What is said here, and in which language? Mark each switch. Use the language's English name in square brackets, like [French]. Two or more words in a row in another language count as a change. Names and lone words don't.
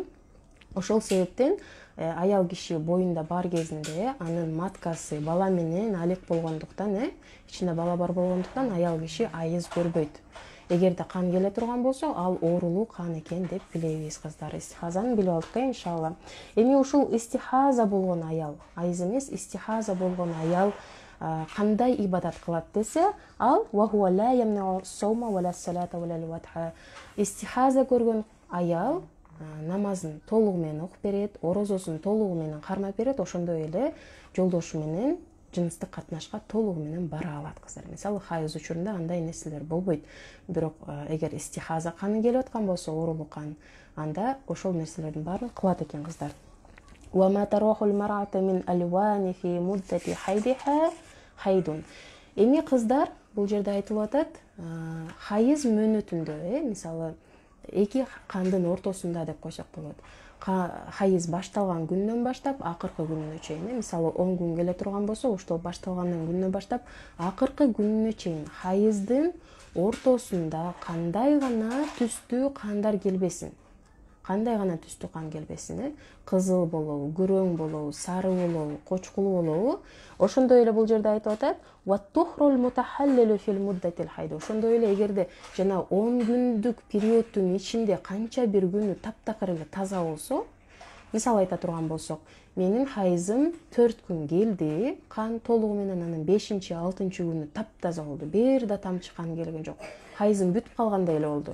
[Kyrgyz] Ошол себептен аял киши боюнда бар кезинде анын маткасы бала менен алек болгондуктан, ичинде бала бар болгондуктан аял киши айыз көрбөйт. Эгерде кан келе турган болсо, ал оорулуу кан экен деп билебиз кыздар. Истихазаны билип алдык, иншалла. Эми ушул истихаза болгон аял, айыз эмес, истихаза болгон аял кандай ибадат кылат десе, ал [Arabic] وهي لا تمنع صوما ولا صلاة ولا وطئا. [Kyrgyz] Истихаза көргөн аял намазын толугу менен окуп берет, орозосун толугу менен кармап берет, ошондой эле жолдошу менен жыныстык катнашка толугу менен бара алат кыздар. Мисалы, хайыз учурунда андай нерселер болбойт. Бирок эгер истихаза каны келип аткан болсо, оорулуу кан, анда ошол нерселердин баарын кылат экен кыздар. [Arabic] وما تراه المرأة من الألوان في مدة حيضها حيض. [Kyrgyz] Эми кыздар, бул жерде айтылып атат, хайыз мөөнөтүндө, мисалы, эки кандын ортосунда деп койсок болот. Хайыз башталган күндөн баштап акыркы күнүнө чейин, мисалы 10 күн келе турган болсо, ошол башталгандан күнүнөн баштап акыркы күнүнө чейин хайыздын ортосунда кандай гана түстүү кандар келбесин. Кандай гана түстүү кан келбесин, кызыл болобу, күрөң болобу, сары болобу, кочкулуу болобу, ошондой эле бул жерде айтып атат: [Arabic] "والطهر المتخلل في مدة الحيض." [Kyrgyz] Ошондой эле эгерде жана 10 күндүк периодтун ичинде канча бир күнү таптакыр эле таза болсо, мисалы айта турган болсок, менин хайызым 4 күн келди, кан толугу менен анын 5-6 күнү таптаза болду. Бир да тамчы кан келген жок. Хайызым бүтүп калгандай эле болду.